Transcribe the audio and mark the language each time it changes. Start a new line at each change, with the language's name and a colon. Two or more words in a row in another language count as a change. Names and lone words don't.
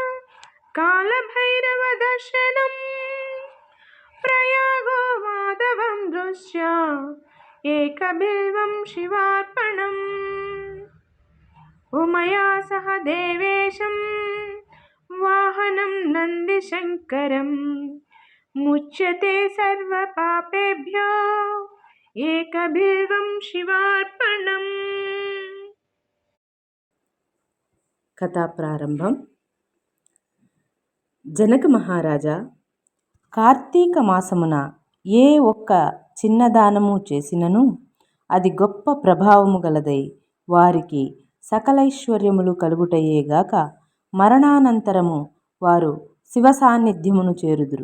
Sanskrit: कालभैरवदर्शनम् प्रयागो माधवं दृश्य एकबिल्वं शिवार्पणम् उमया सह देवेशं वाहनं नन्दिशङ्करं मुच्यते सर्वपापेभ्यो एकबिल्वं शिवार्पणम्.
Telugu: కథా ప్రారంభం. జనక మహారాజా, కార్తీక మాసమున ఏ ఒక్క చిన్నదానము చేసినను అది గొప్ప ప్రభావము గలదై వారికి సకలైశ్వర్యములు కలుగుటయేగాక మరణానంతరము వారు శివ సాన్నిధ్యమును చేరుదురు.